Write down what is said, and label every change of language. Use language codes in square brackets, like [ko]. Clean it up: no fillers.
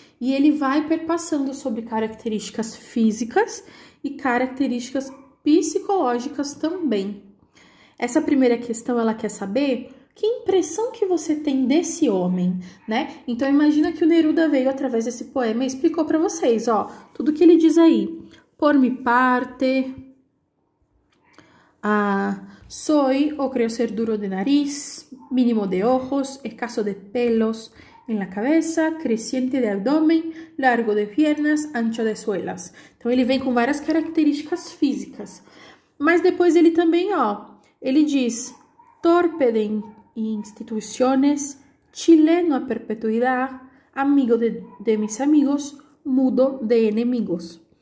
[pt] E ele vai perpassando sobre características físicas e características psicológicas também. Essa primeira questão, ela quer saber que impressão que você tem desse homem, né? Então, imagina que o Neruda veio através desse poema e explicou para vocês, ó, tudo que ele diz aí. [es] Por mi parte, soy o creo ser duro de nariz, mínimo de ojos, escaso de pelos en la cabeza, creciente de abdomen, largo de piernas, ancho de suelas. [pt] Então, ele vem com várias características físicas. Mas depois ele também, ó, ele diz, [es] torpe de instituciones, chileno a perpetuidad, amigo de mis amigos, mudo de enemigos.